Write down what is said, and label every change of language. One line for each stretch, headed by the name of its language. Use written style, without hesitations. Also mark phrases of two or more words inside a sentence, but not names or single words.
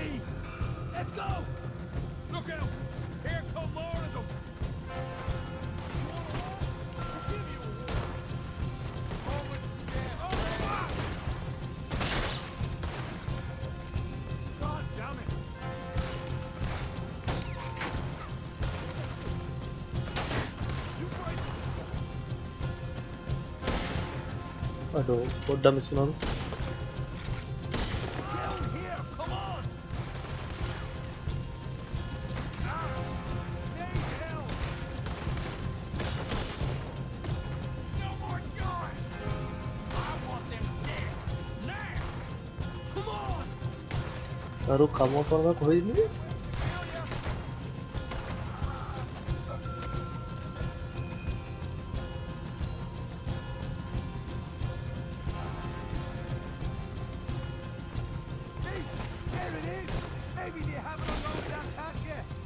English: Let's go! Look out! Here come more of them! You want a walk? I'll give you a walk. Almost there. Oh, fuck! God damn it!
Sinhala: අඩෝ පොඩ්ඩක් මිස් වුණාද?
English: Down here! Come on! Stay down! No more joy! I want them dead! Now! Come on!
Sinhala: අර කමෝ කරනවා කොහෙද ඉන්නේ?
English: See? There it is! Maybe they haven't unloaded that cash yet!